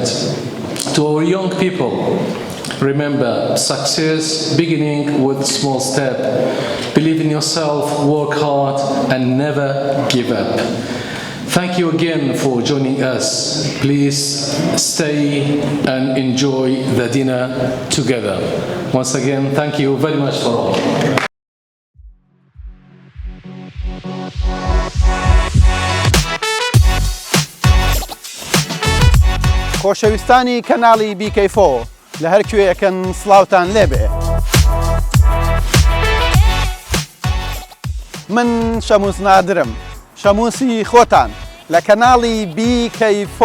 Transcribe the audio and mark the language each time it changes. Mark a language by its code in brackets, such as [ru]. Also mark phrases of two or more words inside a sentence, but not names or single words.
[en] To our young people, remember, success beginning with small step. Believe in yourself, work hard, and never give up. Thank you again for joining us. Please stay and enjoy the dinner together. Once again, thank you very much for all. [ckb] خۆشەویستانی کەناڵی بیکەیفۆ لە هەر کوێیەکەن سڵاوتان لێبێ. من شەموس نادرم، شەموسی خۆتان لە کەناڵی بیکەیفۆ.